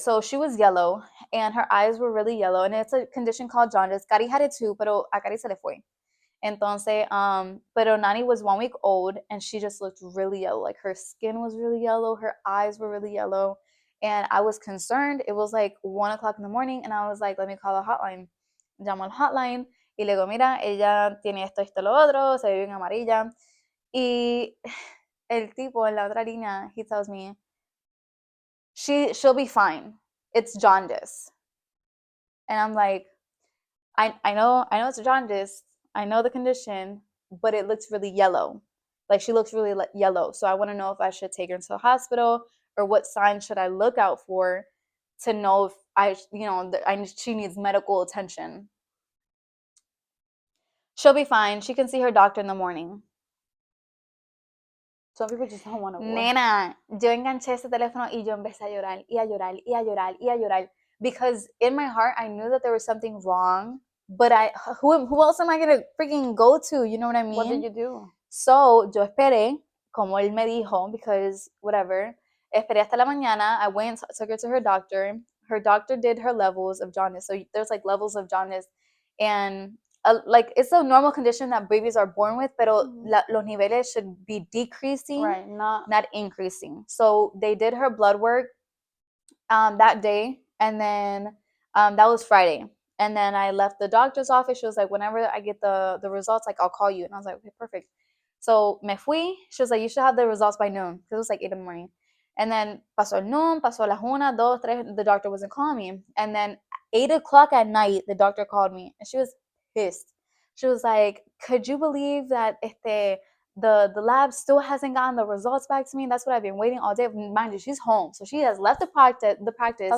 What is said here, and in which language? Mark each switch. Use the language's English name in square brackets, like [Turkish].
[English] So she was yellow and her eyes were really yellow, and it's a condition called jaundice. Cari had it too, [Spanish] pero a Cari se le fue. Entonces, pero [English] Nani was 1 week old and she just looked really yellow. Like her skin was really yellow, her eyes were really yellow. And I was concerned. It was like 1 o'clock in the morning, and I was like, let me call a hotline. [Spanish] Llamo al hotline y le digo, mira, ella tiene esto, esto, lo otro, se ve bien amarilla. Y el tipo en la otra línea, [English] he tells me, she'll be fine. It's jaundice. And I'm like, I know it's jaundice. I know the condition, but it looks really yellow. Like she looks really yellow. So I want to know if I should take her into the hospital, or what signs should I look out for to know if she needs medical attention. She'll be fine. She can see her doctor in the morning. Some people just don't want to work. [Spanish] Nena, yo enganché ese teléfono y yo empecé a llorar [English] y a llorar y a llorar y a llorar, because in my heart I knew that there was something wrong, but who else am I gonna freaking go to? You know what I mean? What did you do? [Spanish] So yo esperé, como él me dijo, [English] because whatever. [Spanish] Esperé hasta la mañana. [English] I went, took her to her doctor. Her doctor did her levels of jaundice. So there's like levels of jaundice, and like it's a normal condition that babies are born with, [Spanish] pero los niveles [English] should be decreasing, Right, not increasing. So they did her blood work that day, and then that was Friday. And then I left the doctor's office. She was like, whenever I get the results, like I'll call you. And I was like, okay, perfect. So [Spanish] me fui. [English] She was like, you should have the results by noon, because it was like 8 in the morning. And then [Spanish] pasó el noon, pasó las 1, 2, 3. [English] The doctor wasn't calling me. And then 8 o'clock at night, the doctor called me, and she was pissed. She was like, could you believe that the lab still hasn't gotten the results back to me? That's what I've been waiting all day. Mind you, she's home, so she has left the practice.